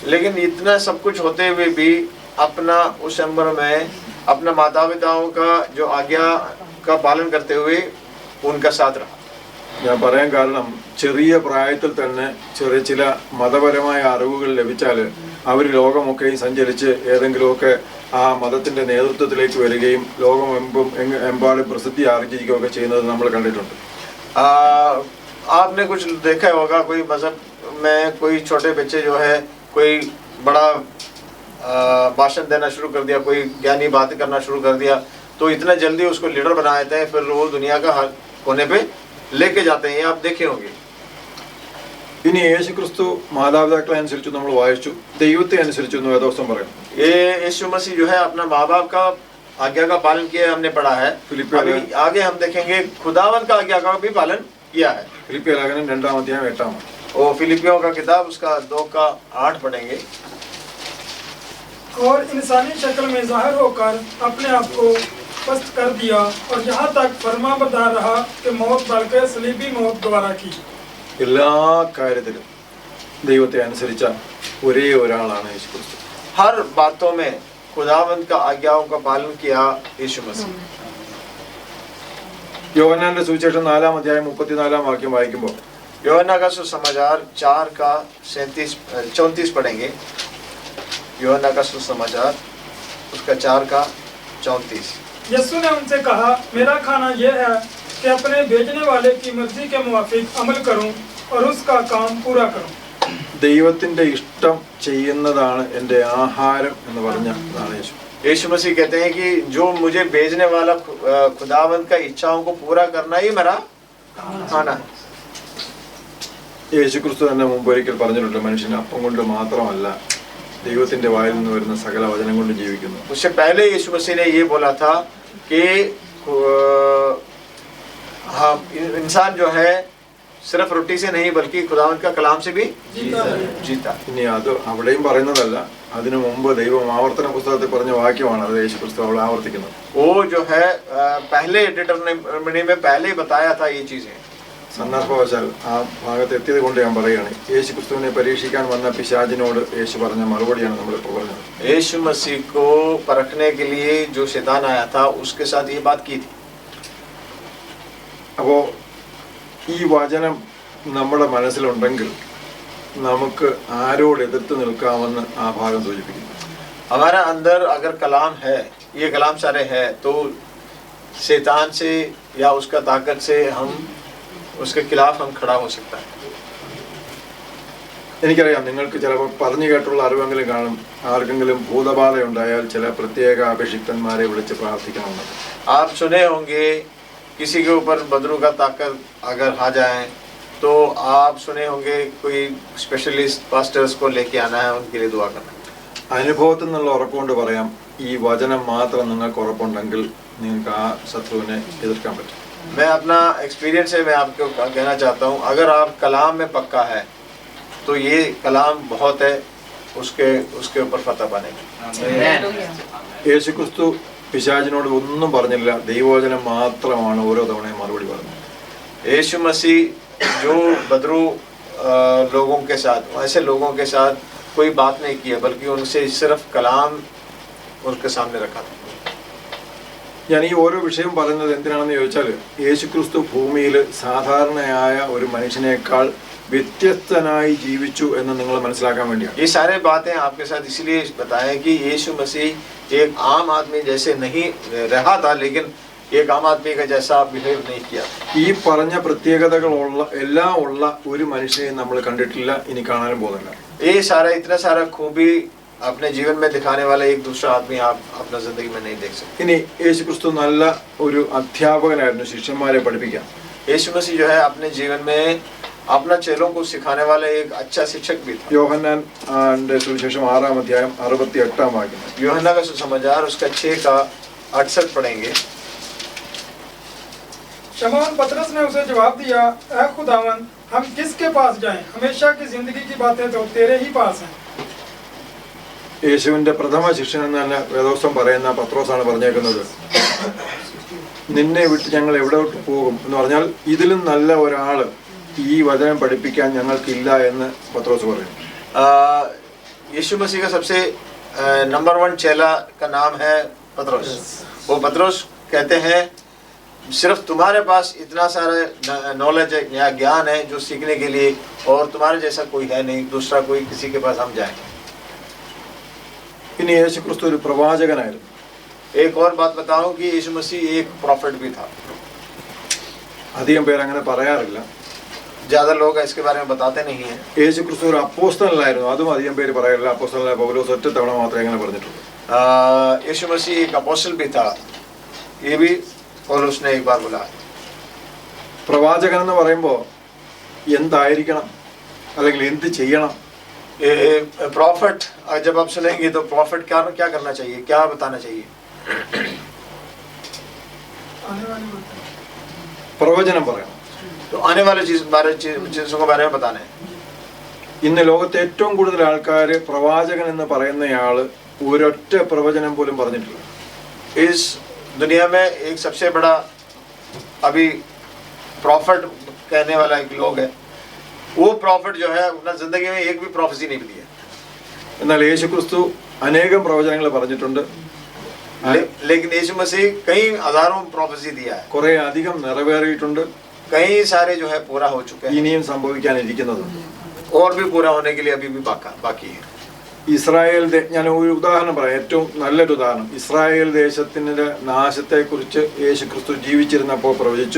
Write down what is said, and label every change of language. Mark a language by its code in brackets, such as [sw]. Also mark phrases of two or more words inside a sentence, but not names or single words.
[hi] लेकिन इतना सब कुछ होते हुए भी अपना उस उम्र में अपना माता पिताओं का जो आज्ञा का पालन करते हुए उनका साथ रहा. [ml] ഞാൻ പറയാൻ കാരണം ചെറിയ പ്രായത്തിൽ തന്നെ ചില മതപരമായ അറിവുകൾ ലഭിച്ചാൽ അവർ ലോകമൊക്കെയും സഞ്ചരിച്ച് ഏതെങ്കിലുമൊക്കെ ആ മതത്തിൻ്റെ നേതൃത്വത്തിലേക്ക് വരികയും എമ്പാടും പ്രസിദ്ധി ആർജിക്കുകയൊക്കെ ചെയ്യുന്നത് നമ്മൾ കണ്ടിട്ടുണ്ട്. [hi] आपने कुछ देखा होगा, कोई मजहब में कोई छोटे बच्चे जो है कोई बड़ा भाषण देना शुरू कर दिया, कोई ज्ञानी बात करना शुरू कर दिया, तो इतना जल्दी उसको लीडर बना देते हैं, फिर वो दुनिया का हर कोने पे लेके जाते हैं. ये आप देखे होंगे. [ml] ഇനി യേശു ക്രിസ്തു മാതാപിതാക്കളെ അനുസരിച്ചു നമ്മൾ വായിച്ചു, ദൈവത്തെ അനുസരിച്ചു എന്ന് വേദോസ്തം പറയുന്നു. [hi] ये यीशु मसीह जो है अपना माँ बाप का आज्ञा का पालन किया, हमने पढ़ा है. अभी आगे हम देखेंगे खुदावन का आज्ञा का भी पालन किया है. [ml] ഫിലിപ്പിയ ലേഖനം 2-8. [hi] वो फिलिपियों का किताब उसका 2:8 पढ़ेंगे. और इंसानी शक्ल में जाहिर होकर अपने आप को पस्त कर दिया और यहाँ तक फरमाबरदार रहा कि मौत बल्कि सलीबी मौत द्वारा की. [ml] എല്ലാ കാര്യത്തിലും ദൈവത്തെ അനുസരിച്ച ഒരേ ഒരാളാണ് യേശു ക്രിസ്തു. [hi] हर बातों में खुदावंत का आज्ञाओं का पालन किया यीशु मसीह. [ml] യോഹന്നാന്റെ സുവിശേഷം 4-34 വായിക്കുമ്പോൾ [hi] യോഹन्ना का सुसमाचार 4:34 पढ़ेंगे. योहन्ना का सुसमाचार उसका 4:34. यीशु ने उनसे कहा, मेरा खाना यह है कि अपने भेजने वाले की मर्जी के मुवाफिक अमल करूं और उसका काम पूरा करूं. [ml] ദൈവത്തിന്റെ ഇഷ്ടം ചെയ്യുന്നതാണ് എൻ്റെ ആഹാരം എന്ന് പറഞ്ഞതാണ് യേശു. [hi] यीशु मसीह कहते हैं कि जो मुझे भेजने वाला खुदावंत का इच्छाओं को पूरा करना ही मेरा खाना है. [ml] യേശു ക്രിസ്തു തന്നെ മുമ്പ് ഒരിക്കൽ പറഞ്ഞിട്ടുണ്ട്, മനുഷ്യന് അപ്പം കൊണ്ട് മാത്രമല്ല ദൈവത്തിന്റെ വായിൽ നിന്ന് വരുന്ന സകല വചനം കൊണ്ട് ജീവിക്കുന്നു. [hi] उससे पहले यीशु मसीह ने ये बोला था कि हाँ, इंसान जो है सिर्फ रोटी से नहीं बल्कि खुदावंत का कलाम से भी जीता. [ml] ഇനി അത് അവിടെയും പറയുന്നതല്ല, അതിനു മുമ്പ് ദൈവം ആവർത്തന പുസ്തകത്തിൽ പറഞ്ഞ വാക്യമാണ് അത് യേശു ക്രിസ്തു അവിടെ ആവർത്തിക്കുന്നത്. [hi] वो जो है पहले डिटरमिनी में पहले ही बताया था ये चीजें. [ml] സന്ദർഭവശാൽ ആ ഭാഗത്ത് എത്തിയത് കൊണ്ട് ഞാൻ പറയുകയാണ്, യേശു ക്രിസ്തുവിനെ പരീക്ഷിക്കാൻ വന്ന പിശാചിനോട് യേശു പറഞ്ഞ മറുപടിയാണ് നമ്മളിപ്പോൾ പറഞ്ഞത്. [hi] यीशु मसीह को परखने के लिए जो शैतान आया था उसके साथ ये बात की थी. [ml] അപ്പോൾ ഈ വചനം നമ്മുടെ മനസ്സിലുണ്ടെങ്കിൽ നമുക്ക് ആരോട് എതിർത്ത് നിൽക്കാമെന്ന് ആ ഭാഗം സൂചിപ്പിക്കുന്നു. [hi] हमारा अंदर अगर कलाम है, ये कलाम सारे है, तो शैतान से या उसका ताकत से हम उसके खिलाफ हम खड़ा हो सकता है. [ml] എനിക്കറിയാം നിങ്ങൾക്ക് ചിലപ്പോൾ പറഞ്ഞു കേട്ടുള്ള അറിവെങ്കിലും കാണും, ആർക്കെങ്കിലും ഭൂതബാധ ഉണ്ടായാൽ ചില പ്രത്യേക അഭിഷിക്തന്മാരെ വിളിച്ച് പ്രാർത്ഥിക്കണമെന്ന്. [hi] आप सुने होंगे किसी के ऊपर बदरू का ताकत अगर आ जाए तो आप सुने होंगे कोई [en] specialist pastors [hi] को लेके आना है, उनके लिए दुआ करना है. [ml] അനുഭവത്തിൽ നിന്നുള്ള ഉറപ്പുകൊണ്ട് പറയാം, ഈ വചനം മാത്രം നിങ്ങൾക്ക് ഉറപ്പുണ്ടെങ്കിൽ നിങ്ങൾക്ക് ആ ശത്രുവിനെ എതിർക്കാൻ പറ്റും. [hi] मैं अपना एक्सपीरियंस है, मैं आपको कहना चाहता हूँ, अगर आप कलाम में पक्का है तो ये कलाम बहुत है, उसके ऊपर फतह पानेगा. [ml] യേശു ക്രിസ്തു പിശാചിനോട് ഒന്നും പറഞ്ഞില്ല, ദൈവവചനം മാത്രമാണ് ഓരോ തവണയും മറുപടി പറഞ്ഞത്. [hi] यीशु मसीह जो बदरू लोगों के साथ, ऐसे लोगों के साथ कोई बात नहीं किया, बल्कि उनसे सिर्फ कलाम उनके सामने रखा था. [ml] ഞാൻ ഈ ഓരോ വിഷയം പറയുന്നത് എന്തിനാണെന്ന് ചോദിച്ചാൽ, യേശു ക്രിസ്തു ഭൂമിയിൽ സാധാരണയായ ഒരു മനുഷ്യനേക്കാൾ വ്യത്യസ്തനായി ജീവിച്ചു എന്ന് നിങ്ങൾ മനസ്സിലാക്കാൻ വേണ്ടിയാണ്. [hi] ये सारे बातें आपके साथ इसलिए बताएं कि यीशु मसीह एक आम आदमी जैसे नहीं रहा था, लेकिन एक आम आदमी का जैसा बिहेव नहीं किया. [ml] ഈ പറഞ്ഞ പ്രത്യേകതകളുള്ള എല്ലാം ഉള്ള ഒരു മനുഷ്യനെ നമ്മൾ കണ്ടിട്ടില്ല, ഇനി കാണാനും പോകുന്നില്ല. [hi] ये सारा इतना सारा खूबी अपने जीवन में दिखाने वाला एक दूसरा आदमी आप अपना जिंदगी में नहीं देख सकते. [ml] ഇനി യേശു ക്രിസ്തു നല്ല ഒരു അധ്യാപകനായിരുന്നു, ശിഷ്യന്മാരെ പഠിപ്പിക്കാൻ. [hi] यीशु मसीह जो है अपने जीवन में अपना चेलों को सिखाने वाला एक अच्छा शिक्षक भी था. [ml] യോഹന്നാന്റെ സുവിശേഷം 6-68 [hi] यूहन्ना का सुसमाचार उसका 6:68 पढ़ेंगे. शमौन पतरस ने उसे जवाब दिया, ऐ खुदावन, हम किसके पास जाएं? हमेशा की जिंदगी की बातें तो तेरे ही पास हैं. [ml] യേശുവിന്റെ പ്രഥമ ശിഷ്യൻ എന്ന് തന്നെ വേദോസ്തം പറയുന്ന പത്രോസാണ് പറഞ്ഞേക്കുന്നത്, നിന്നെ വിട്ട് ഞങ്ങൾ എവിടോട്ട് പോകും എന്ന് പറഞ്ഞാൽ ഇതിലും നല്ല ഒരാള് ഈ വചനം പഠിപ്പിക്കാൻ ഞങ്ങൾക്കില്ല എന്ന് പത്രോസ് പറയും. [hi] यीशु मसीह का सबसे नंबर 1 चेला का नाम है पतरस. वो पतरस कहते हैं सिर्फ तुम्हारे पास इतना सारा नॉलेज या ज्ञान है जो सीखने के लिए, और तुम्हारे जैसा कोई है नहीं, दूसरा कोई किसी के पास हम जाएं. [ml] ഇനി യേശു ക്രിസ്തു ഒരു പ്രവാചകനായിരുന്നു. [hi] एक और बात बताऊं कि यीशु मसीह एक प्रॉफिट भी था. [ml] അധികം പേര് അങ്ങനെ പറയാറില്ല. [hi] ज्यादा लोग इसके बारे में बताते नहीं हैं. [ml] യേശു ക്രിസ്തു ഒരു അപ്പോസ്തലനായിരുന്നു. അതും അധികം പേര് പറയാറില്ല. അപ്പോസ്തലനായ പൗലോസ് ഒറ്റ തവണ മാത്രമേ അങ്ങനെ പറഞ്ഞിട്ടുള്ളൂ. [hi] यीशु मसीह एक अपोस्टल भी था. ये भी पौलुस ने एक बार बोला. [ml] പ്രവാചകൻ എന്ന് പറയുമ്പോൾ എന്തായിരിക്കണം അല്ലെങ്കിൽ എന്ത് ചെയ്യണം? [hi] प्रॉफिट जब आप सुनेंगे तो प्रॉफिट क्या करना चाहिए, क्या बताना चाहिए? आने वाली बात है। [ml] പ്രവചനം പറയണം. [hi] तो आने वाले चीजों के बारे में बताना है. [ml] ഇന്ന് ലോകത്തെ ഏറ്റവും കൂടുതൽ ആൾക്കാർ പ്രവാചകൻ എന്ന് പറയുന്നയാള് ഒരൊറ്റ പ്രവചനം പോലും പറഞ്ഞിട്ടില്ല. [hi] इस दुनिया में एक सबसे बड़ा अभी प्रॉफिट कहने वाला एक लोग है. वो प्रॉफिट जो है अपना जिंदगी में एक भी प्रोफेसी नहीं मिली है. [ml] എന്നാൽ യേശു ക്രിസ്തു അനേകം പ്രവചനങ്ങൾ പറഞ്ഞിട്ടുണ്ട്. [hi] लेकिन यीशु मसीह कई हजारों प्रोफेसी दिया है. [ml] കുറെ അധികം നിറവേറിയിട്ടുണ്ട്. [hi] कई सारे जो है पूरा हो चुके हैं. [ml] ഇനിയും സംഭവിക്കാനിരിക്കുന്നതുണ്ട്. [hi] और भी पूरा होने के लिए अभी भी बाकी है. [ml] ഇസ്രായേൽ ഞാൻ ഒരു ഉദാഹരണം പറയാം. ഏറ്റവും നല്ലൊരു ഉദാഹരണം. ഇസ്രായേൽ ദേശത്തിന്റെ നാശത്തെക്കുറിച്ച് യേശു ക്രിസ്തു ജീവിച്ചിരുന്നപ്പോൾ പ്രവചിച്ചു.